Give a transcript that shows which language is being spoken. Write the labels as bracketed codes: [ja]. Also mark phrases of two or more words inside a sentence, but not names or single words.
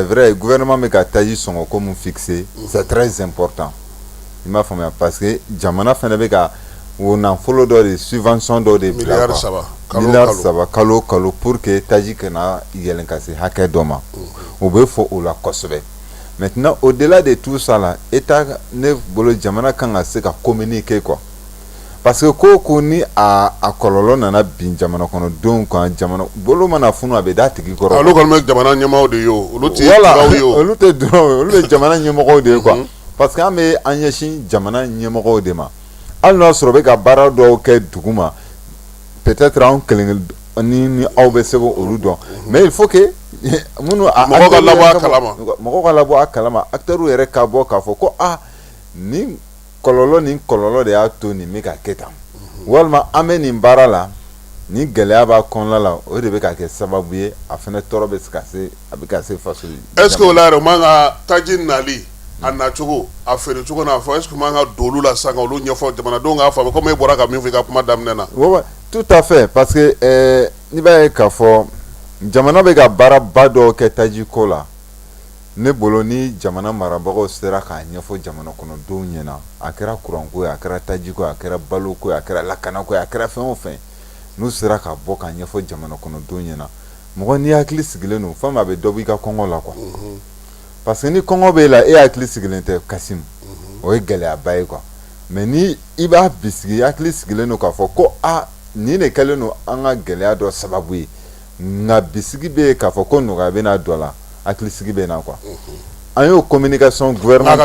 [fr] vrai gouvernement [bm] bɛ ka taji sɔngɔ ko mun [fr] fixé c'est très important [bm] i m'a faamuya [fr] parce que [bm] jamana fana bɛ ka o nafolo dɔ de subvention dɔ de bila quoi miliyari saba kalo o kalo [fr] pour que [bm] taji kana yɛlɛn ka se hakɛ dɔ ma o bɛ fɔ o la kosɛbɛ [fr] maintenant au delà de tout ça là État [bm] ne bolo jamana kan ka se ka communiquer quoi [fr] parce que [bm] ko ni a kɔlɔlɔ nana bin jamana kɔnɔdenw kan jamana bolo mana funu a bɛ da tigi kɔrɔ olu kɔni bɛ jamana ɲɛmaaw de ye o olu tɛ duraw ye o olu tɛ duraw ye olu bɛ jamana ɲɛmɔgɔw de ye [fr] quoi parce que [bm] an bɛ an ɲɛsin jamana ɲɛmɔgɔw de ma hali n'a sɔrɔ bɛ ka baara dɔw kɛ dugu ma peut-être anw kelen ni aw bɛ se olu dɔn [fr] mais il faut que [bm] minnu mɔgɔw ka labɔ a kalama mɔgɔw ka labɔ a kalama acteurs yɛrɛ ka bɔ k'a fɔ ko ni kɔlɔlɔ de y'a to nin bɛ ka kɛ tan walima an bɛ nin baara la ni gɛlɛya b'a kɔnɔna la o de bɛ ka kɛ sababu ye a fana tɔɔrɔ bɛ se ka se a bɛ ka se faso ye. [fr] est ce que [bm] o la yɛrɛ o man ka taji nali a nacogo a feere cogo n'a fɔ [fr] est ce que [bm] o man ka don olu la sisan ka olu ɲɛfɔ jamanadenw k'a faamu komi e bɔra ka min fɔ i ka kuma daminɛ na. [fr] oui tout à fait parce que [bm] n'i b'a ye k'a fɔ jamana bɛ ka baaraba dɔw kɛ taji ko la ne bolo ni jamana marabagaw sera k'a ɲɛfɔ jamana kɔnɔdenw ɲɛna a kɛra kuranko ye a kɛra tajiko ye a kɛra baloko ye a kɛra lakanako ye a kɛra fɛn o fɛn n'u sera ka bɔ k'a ɲɛfɔ jamana kɔnɔdenw ɲɛna mɔgɔ n'i hakili sigilen don fɛn min a bɛ dɔ b'i ka kɔngɔ la [fr] quoi parce que [bm] ni kɔngɔ b'e la e hakili sigilen tɛ Kasimu o ye gɛlɛyaba ye [fr] quoi mais [bm] ni i b'a bisigi hakili sigilen don k'a fɔ ko nin de kɛlen don an ka gɛlɛya dɔ sababu ye nka bisigi bɛ yen k'a fɔ ko nɔgɔya bɛ n'a dɔ la hakili sigi bɛ na quoi an y'o [fr] communication gouvernementale